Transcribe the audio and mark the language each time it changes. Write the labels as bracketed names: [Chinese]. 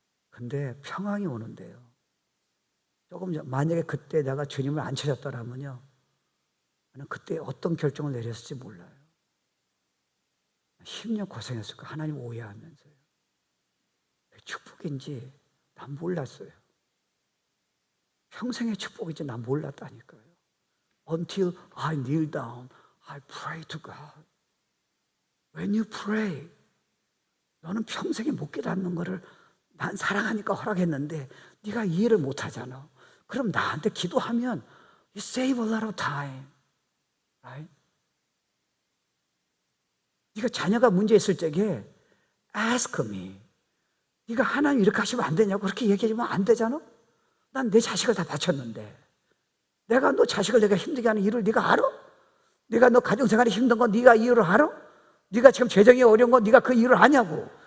[Korean] 근데 평안이 오는데요, 조금 만약에 그때 내가 주님을 안 찾았더라면요, 나는 그때 어떤 결정을 내렸을지 몰라요. 10년 고생했을 거예요. 하나님 오해하면서요. 축복인지 난 몰랐어요. 평생의 축복인지 난 몰랐다니까요. [English] Until I kneel down, I pray to God. When you pray, [Korean] 너는 평생에 못 깨닫는 거를 난 사랑하니까 허락했는데 네가 이해를 못 하잖아. 그럼 나한테 기도하면 [English] you save a lot of time. Right? [Korean] 네가 자녀가 문제 있을 적에 [English] ask me. [Korean] 네가 하나님 이렇게 하시면 안 되냐고 그렇게 얘기하면 안 되잖아. 난 내 자식을 다 바쳤는데 내가 너 자식을 내가 힘들게 하는 이유를 네가 알아? 네가 너 가정생활이 힘든 건 네가 이유를 알아? 네가 지금 재정이 어려운 건 네가 그 이유를 아냐고.